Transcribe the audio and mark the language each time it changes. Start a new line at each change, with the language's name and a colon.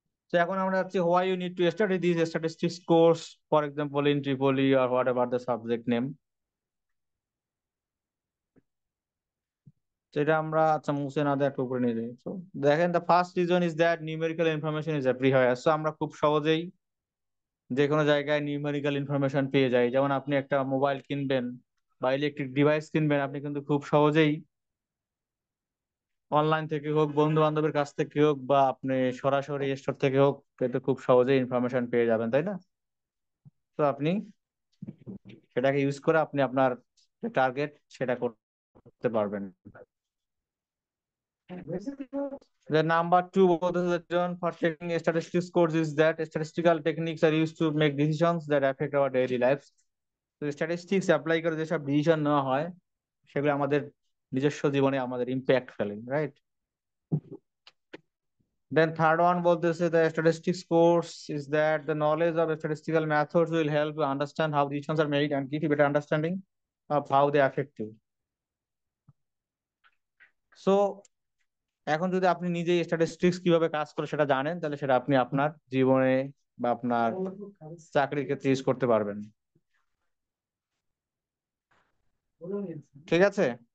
Bangla: তো এখন আমরা যাচ্ছি
English: why you need to study these statistics course, for example in Tripoli or whatever the subject name.
Bangla: সেটা আমরা আচ্ছা মুছে না দেওয়ার উপরে নিয়ে যাই।
English: তো দেখেন, the first reason is that numerical information is everywhere. So
Bangla: আমরা খুব সহজেই যে কোনো জায়গায় নিউমেরিক্যাল ইনফরমেশন পেয়ে যায়। যেমন আপনি একটা মোবাইল কিনবেন বা ইলেকট্রিক ডিভাইস কিনবেন, আপনি কিন্তু খুব সহজেই অনলাইন থেকে হোক, বন্ধু বান্ধবের কাছ থেকে হোক, বা আপনি সরাসরি স্টোর থেকে হোক, কিন্তু খুব সহজেই ইনফরমেশন পেয়ে যাবেন, তাই না? তো আপনি সেটাকে ইউজ করে আপনি আপনার টার্গেট সেটা করতে পারবেন।
English: The number two motivation for taking statistics course is that statistical techniques are used to make decisions that affect our daily lives.
Bangla: তো স্ট্যাটিস্টিক্স অ্যাপ্লাই করে যেসব ডিসিশন নেওয়া হয় সেগুলো আমাদের নিজস্ব জীবনে আমাদের ইম্প্যাক্ট ফেলে, রাইট?
English: Then third one বলতেছে the statistics course is that the knowledge of statistical methods will help you understand how decisions are made and give you better understanding of how they affect you.
Bangla: So এখন যদি আপনি নিজেই statistics কিভাবে কাজ করে সেটা জানেন, তাহলে সেটা আপনি আপনার জীবনে বা আপনার চাকরির ক্ষেত্রে ইউজ করতে পারবেন। ঠিক আছে।